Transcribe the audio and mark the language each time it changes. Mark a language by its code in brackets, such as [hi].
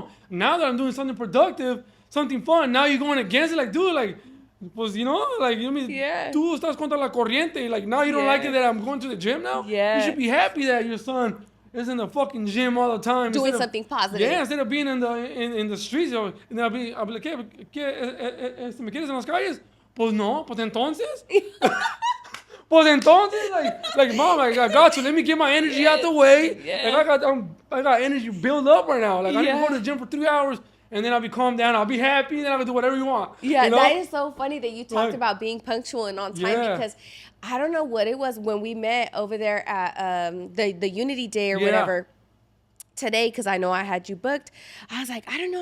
[en] Now that I'm doing something productive, something fun, now you're going against it. Like, dude, like, pues, you know, like, you mean, [es] tú estás contra la corriente. [en] Like, now you don't like it that I'm going to the gym now? Yeah. You should be happy that your son is in the fucking gym all the time. Doing something positive. Yeah, instead of being in the streets. And I'll be like, [es] ¿qué, me quieres en las calles? Pues no, pues entonces. Pues entonces, [en] like, mom, I got you. Let me get my energy out the way. Yeah. Like, I got energy built up right now. Like, I need to go to the gym for 3 hours. And then I'll be calmed down. I'll be happy. Then I can do whatever you want. Yeah, you know? that is so funny that you talked about being punctual and on time because I don't know what it was when we met over there at the Unity Day or whatever today, because I know I had you booked. I was like, I don't know.